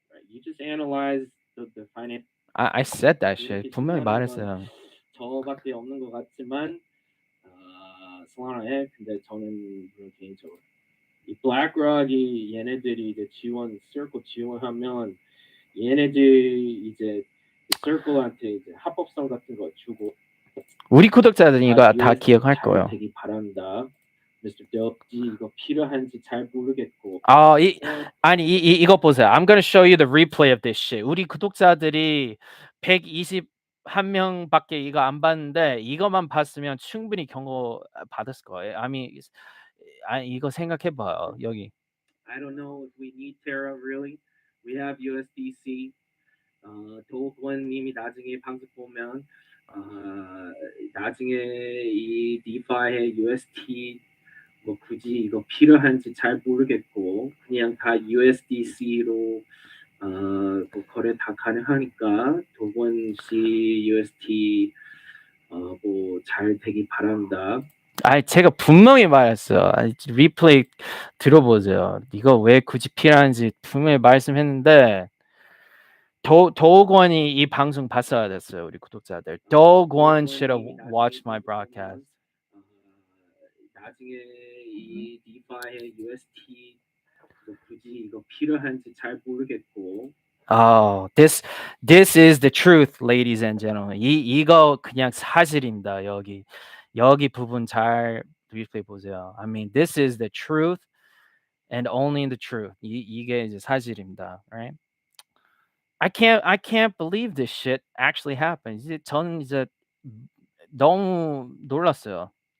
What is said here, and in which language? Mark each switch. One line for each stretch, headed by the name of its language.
English: You just analyze the finance. I said that shit.
Korean: 분명히 말했어요. 저밖에 없는 것 같지만 솔라나에 근데 저는 개인적으로 이 블랙락이 얘네들이 이제 circle 지원하면 얘네들 이제 circle한테 이제 합법성 같은 거 주고 우리 구독자들은 이거 다 기억할 거예요. 되기 바란다. Mr. Dope, 이거 필요한지 잘 모르겠고. 아니 이거 보세요.
English: I'm gonna show you the replay of this shit.
Korean: 우리 구독자들이 121명밖에 이거 안 봤는데 이거만 봤으면 충분히 경고 받았을 거예요. 아니 이거 생각해 봐요. 여기.
English: I don't know if we need Terra really. We have USDC.
Korean: 도우권님이 나중에 방송 보면 나중에 이 DeFi의 UST 뭐 굳이 이거 필요한지 잘 모르겠고 그냥 다 USDC로 뭐 거래 다 가능하니까 도권 씨 UST 뭐 잘 되기 바랍니다. 제가 분명히 말했어요. 리플레이 들어보세요. 이거 왜 굳이 필요한지 분명히 말씀했는데 도우권이 이 방송 봤어야 됐어요. 우리 구독자들.
English: 도우권 should have watched my broadcast.
Korean: 나중에 이 DeFi의 UST 뭐 굳이 이거 필요한지 잘 모르겠고.
English: This is the truth, ladies and gentlemen.
Korean: 이거 그냥 사실입니다. 여기 부분 잘 리플레이 보세요.
English: I mean, this is the truth and only the truth.
Korean: 이게 이제 사실입니다, right?
English: I can't believe this shit actually happened.
Korean: 저는 이제 너무 놀랐어요.